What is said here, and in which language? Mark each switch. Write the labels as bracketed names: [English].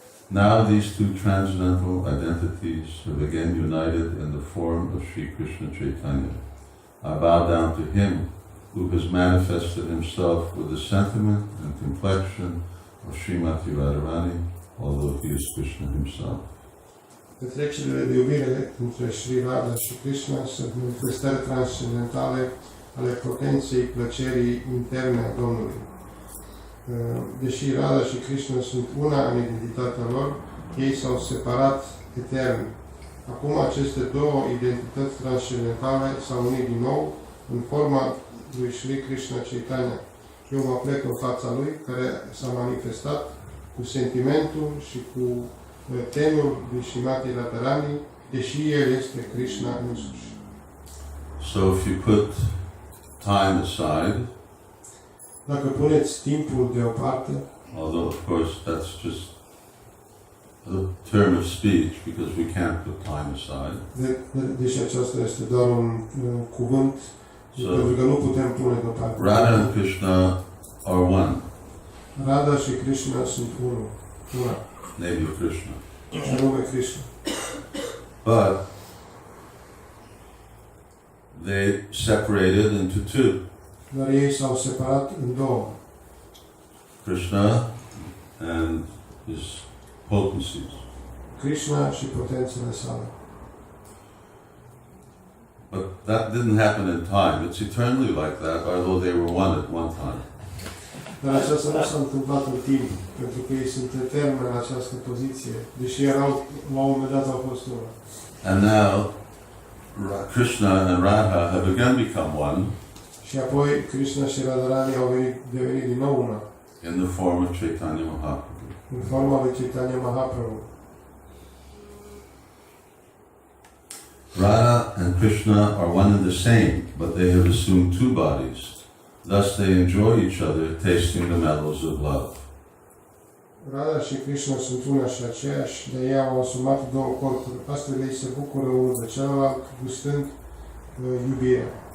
[English] Now these two transcendental identities have again united in the form of Sri Krishna Chaitanya. I bow down to him who has manifested himself with the sentiment and complexion of Srimati Radharani, although he is Krishna himself. [Romanian] Petrecerile de iubire între Sri Radha și Krishna sunt manifestări transcendentale ale potenței plăcerii interne a Domnului. Deși Radha și Krishna sunt una în identitatea lor, ei s-au separat etern. Acum aceste două identități transcendentale s-au unit din nou în forma lui Sri Krishna Chaitanya. Eu mă plec în fața lui, care s-a manifestat cu sentimentul și cu tenul de Srimati Radharani, deși el este Krishna însuși. [English] So if you put time aside, [Romanian] Dacă puneți timpul deoparte, [English] although of course that's just a term of speech because we can't put time aside. [Romanian] deși aceasta este doar un cuvânt, pentru că nu putem pune deoparte. [English] Radha and Krishna are one. [Romanian] Radha și Krishna sunt una. [English] Maybe Krishna. [Romanian] Și anume Krishna. [English] But they separated into two. [Romanian] Dar ei s-au separat în două. [English] Krishna and his potencies. [Romanian] Krishna și potențele sale. [English] But that didn't happen in time. It's eternally like that, although they were one at one time. [Romanian] Dar aceasta nu s-a întâmplat în timp, pentru că ei sunt etern în această poziție, deși erau, la un moment dat au fost una. [English] And now Krishna and Radha have again become one [Romanian] Și apoi Krishna și Radharani au devenit din nou una, [English] in the form of Chaitanya Mahaprabhu. [Romanian] în forma lui Chaitanya Mahaprabhu. [English] Radha and Krishna are one and the same, but they have assumed two bodies. Thus they enjoy each other, tasting the mellows of love. [Romanian] Radha și Krishna sunt una și aceeași, de ei au asumat două corpuri. Astfel ei se bucură unul de celălalt, gustând iubirea.